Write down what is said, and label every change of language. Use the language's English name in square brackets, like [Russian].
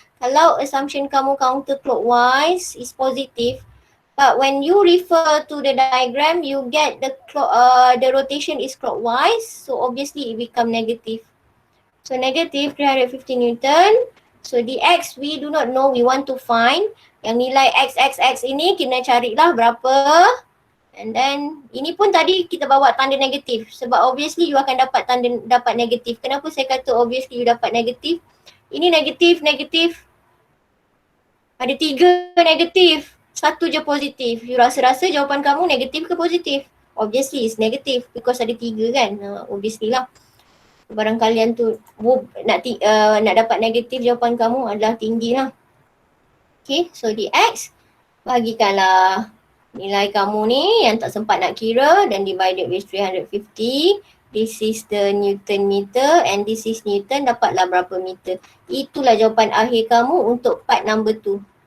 [English] Kalau assumption kamu counterclockwise is positive, but when you refer to the diagram, you get the rotation is clockwise, so obviously it become negative. So negative 350 Newton. So dx we do not know, we want to find. [Malay] Yang nilai x ini kena carilah berapa. [English] And then [Malay] ini pun tadi kita bawa tanda negatif sebab obviously you akan dapat negatif. Kenapa saya kata obviously you dapat negatif? Ini negatif. Ada 3 negatif, 1 je positif. You rasa jawapan kamu negatif ke positif? [English] Obviously it's negatif because [Malay] ada 3 kan. [English] Obviously lah. [Malay] Barang kalian tu nak dapat negatif, jawapan kamu adalah tinggi lah. Okay, so dx bagikanlah nilai kamu ni yang tak sempat nak kira dan [English] divided with 350. This is the Newton meter and this is Newton, [Malay] dapatlah berapa meter. Itulah jawapan akhir kamu untuk part number 2.